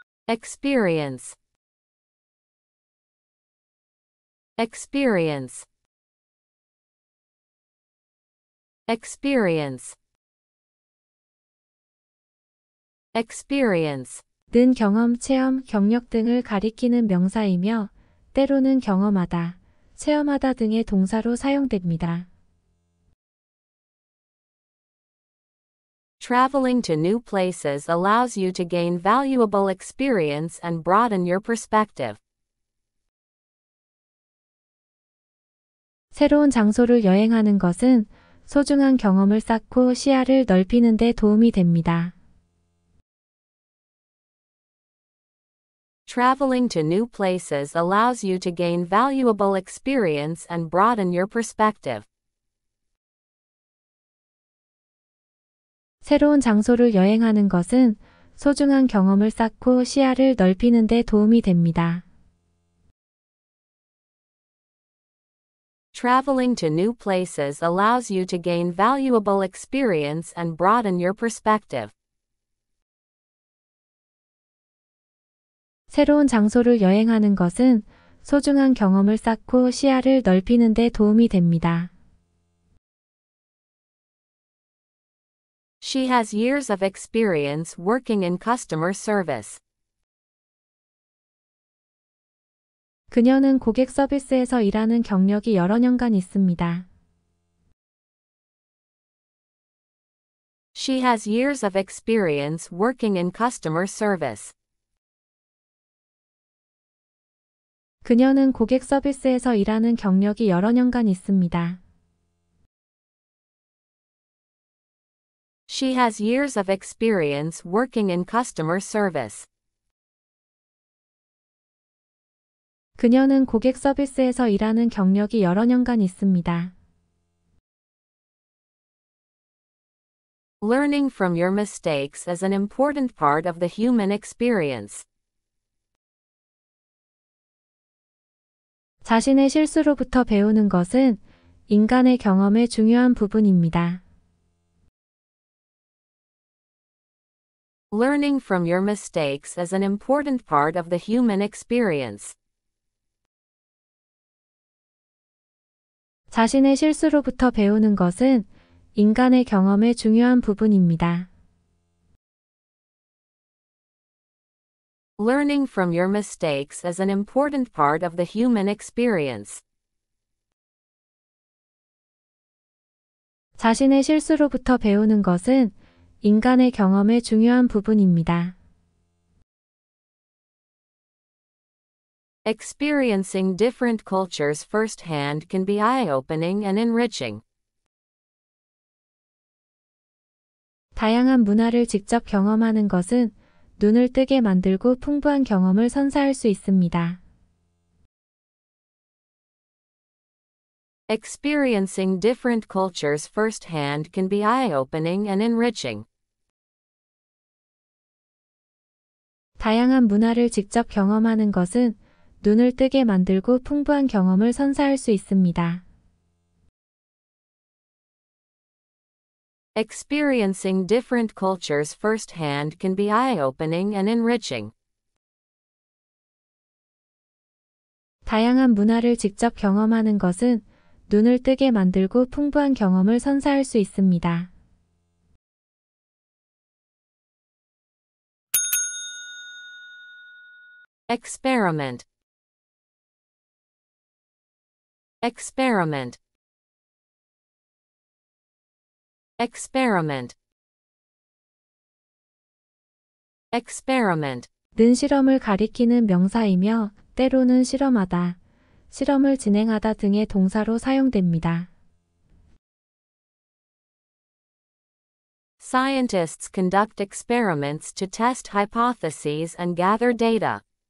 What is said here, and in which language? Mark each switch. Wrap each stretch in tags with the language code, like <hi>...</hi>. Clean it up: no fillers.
<en>experience, experience, experience, experience.</en> <ko>는 경험, 체험, 경력 등을 가리키는 명사이며 때로는 경험하다, 체험하다 등의 동사로 사용됩니다.</ko> <en>Traveling to new places allows you to gain valuable experience and broaden your perspective.</en> <ko>새로운 장소를 여행하는 것은 소중한 경험을 쌓고 시야를 넓히는 데 도움이 됩니다.</ko> <en>Traveling to new places allows you to gain valuable experience and broaden your perspective.</en> <ko>새로운 장소를 여행하는 것은 소중한 경험을 쌓고 시야를 넓히는 데 도움이 됩니다.</ko> <en>Traveling to new places allows you to gain valuable experience and broaden your perspective.</en> <ko>새로운 장소를 여행하는 것은 소중한 경험을 쌓고 시야를 넓히는 데 도움이 됩니다.</ko> <en>She has years of experience working in customer service.</en> <ko>그녀는 고객 서비스에서 일하는 경력이 여러 년간 있습니다.</ko> <en>She has years of experience working in customer service.</en> <ko>그녀는 고객 서비스에서 일하는 경력이 여러 년간 있습니다.</ko> <en>She has years of experience working in customer service.</en> <ko>그녀는 고객 서비스에서 일하는 경력이 여러 년간 있습니다.</ko> <en>Learning from your mistakes is an important part of the human experience.</en> <ko>자신의 실수로부터 배우는 것은 인간의 경험의 중요한 부분입니다.</ko> <en>Learning from your mistakes is an important part of the human experience.</en> <ko>자신의 실수로부터 배우는 것은 인간의 경험의 중요한 부분입니다.</ko> <en>Learning from your mistakes is an important part of the human experience.</en> <ko>자신의 실수로부터 배우는 것은 인간의 경험의 중요한 부분입니다.</ko> <en>Experiencing different cultures firsthand can be eye-opening and enriching.</en> <ko>다양한 문화를 직접 경험하는 것은 눈을 뜨게 만들고 풍부한 경험을 선사할 수 있습니다.</ko> <en>Experiencing different cultures firsthand can be eye-opening and enriching.</en> <ko>다양한 문화를 직접 경험하는 것은 눈을 뜨게 만들고 풍부한 경험을 선사할 수 있습니다.</ko> <en>Experiencing different cultures firsthand can be eye-opening and enriching.</en> <ko>다양한 문화를 직접 경험하는 것은 눈을 뜨게 만들고 풍부한 경험을 선사할 수 있습니다.</ko> <en>Experiment, experiment, experiment, experiment.</en> <ko>는 실험을 가리키는 명사이며 때로는 실험하다, 실험을 진행하다 등의 동사로 사용됩니다.</ko> <en>Scientists conduct experiments to test hypotheses and gather data.</en>